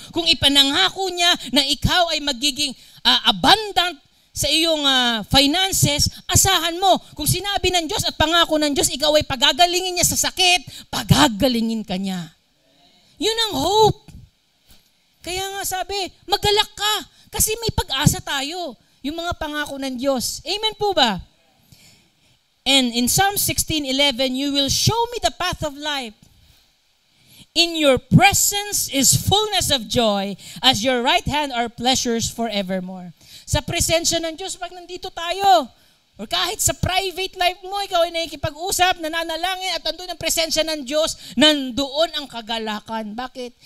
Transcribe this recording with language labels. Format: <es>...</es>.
<tl>Kung ipanangako niya na ikaw ay magiging abundant sa iyong finances, asahan mo. Kung sinabi ng Diyos at pangako ng Diyos, ikaw ay pagagalingin niya sa sakit, pagagalingin ka niya. Yun ang hope. Kaya nga sabi, magalak ka kasi may pag-asa tayo. Yung mga pangako ng Diyos. Amen po ba?</tl> <en>And in Psalm 16:11, you will show me the path of life. In your presence is fullness of joy, as your right hand are pleasures forevermore.</en> <tl>Sa presensya ng Diyos, pag nandito tayo, or kahit sa private life mo, ikaw ay nakikipag-usap, nananalangin, at nandun ang presensya ng Diyos, nandoon ang kagalakan. Bakit?</tl>